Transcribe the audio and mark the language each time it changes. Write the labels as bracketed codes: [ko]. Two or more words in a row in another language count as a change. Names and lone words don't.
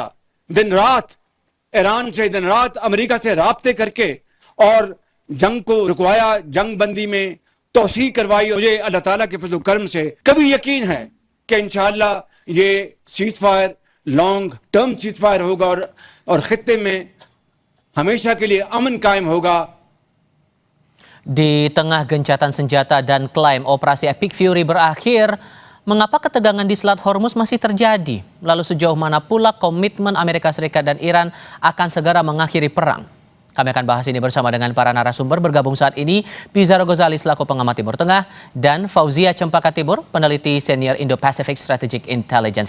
[ur] دن رات ایران سے، دن رات امریکہ سے رابطے کر کے اور جنگ کو رکوایا، جنگ بندی میں توسی کروائی. مجھے اللہ تعالیٰ کے فضل کرم سے کبھی یقین ہے کہ ان شاء اللہ یہ [en] ceasefire long term ceasefire [ur] ہوگا اور خطے میں ہمیشہ کے لیے امن قائم ہوگا. [id] Di tengah gencatan senjata dan klaim operasi Epic Fury berakhir, mengapa ketegangan di Selat Hormuz masih terjadi? Lalu sejauh mana pula komitmen Amerika Serikat dan Iran akan segera mengakhiri perang? Kami akan bahas ini bersama dengan para narasumber. Bergabung saat ini Pizarro Ghazali selaku pengamat Timur Tengah dan Fauzia Cempaka Tibur, peneliti senior Indo-Pacific Strategic Intelligence.